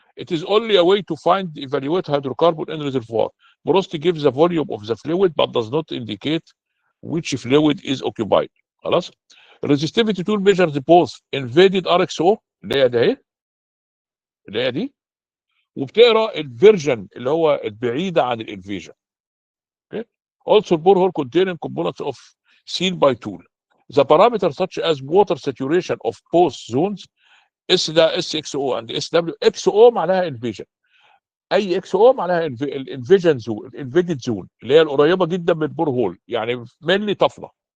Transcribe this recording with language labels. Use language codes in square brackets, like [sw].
[en] It is only a way to find evaluate hydrocarbon in reservoir. Porosity gives the volume of the fluid but does not indicate which fluid is occupied. [ar] خلاص. [en] Resistivity tool measures both invaded RXO [ar] اللي هي ده اهي، اللي هي دي، وبتقرا الفيرجن اللي هو البعيده عن الانفيجن. [en] Okay. Also, borehole containing components of seen by tool. The parameters such as water saturation of both zones S ده S X O and S W. [ar] اكس او معناها انفيجن، اي اكس او معناها الانفيجن زون، الانفيدد زون اللي هي القريبه جدا من البور هول، يعني ملي طفله.